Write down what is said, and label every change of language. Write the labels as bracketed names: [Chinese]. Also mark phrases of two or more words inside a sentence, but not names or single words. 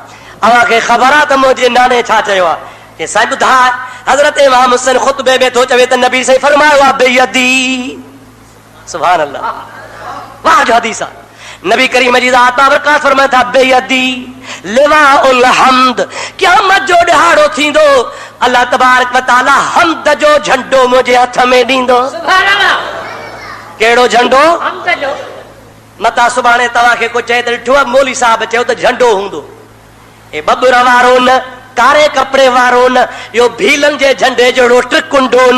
[Sindhi] अव्हांखे ख़बर आहे त मुंहिंजे नाने छा चयो आहे? हे साईं ॿुधाए, हज़रत इमाम हुसैन ख़ुतबे में थो चवे त नबी साईं फरमायो आहे बेयदी। [Arabic] سبحان الله, [Sindhi] वाह जो हदीस आहे। नबी करीम जी ज़ात बाबरकात फरमाए था [Arabic] بيدي لواء الحمد, [Sindhi] क़यामत जो ॾिहाड़ो थींदो [Arabic] الله تبارك وتعالى [Sindhi] हम्द जो झंडो मुंहिंजे हथ में ॾींदो। [Arabic] سبحان الله, [Sindhi] कहिड़ो झंडो? हम्द जो। मता सुभाणे तव्हांखे को चए त ॾिठो आहे मौली साहब चयो त झंडो हूंदो, हे बबुर वारो न, कारे कपिड़े वारो न, यो भीलन जे झंडे जहिड़ो ट्रिकुंडो न।